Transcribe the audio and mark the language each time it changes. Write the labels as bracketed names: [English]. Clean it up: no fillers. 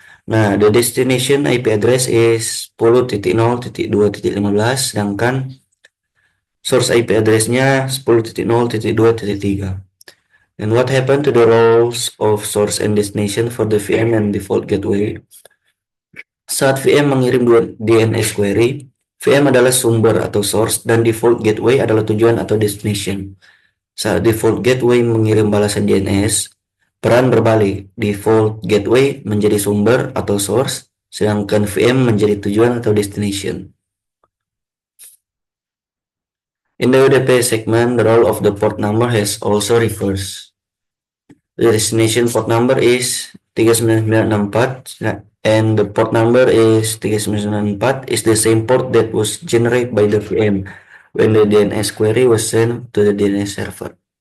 [Indonesian] Nah, [English] the destination IP address is 10.0.2.15, [Indonesian] sedangkan [English] source IP address-nya 10.0.2.3. And what happened to the roles of source and destination for the VM and default gateway? [Indonesian] Saat VM mengirim DNS query, VM adalah sumber atau source dan default gateway adalah tujuan atau destination. Saat default gateway mengirim balasan DNS, peran berbalik. Default gateway menjadi sumber atau source, sedangkan VM menjadi tujuan atau destination. [English] In the UDP segment, the role of the port number has also reversed. The destination port number is 39964 and the port number is 3994 is the same port that was generated by the VM when the DNS query was sent to the DNS server.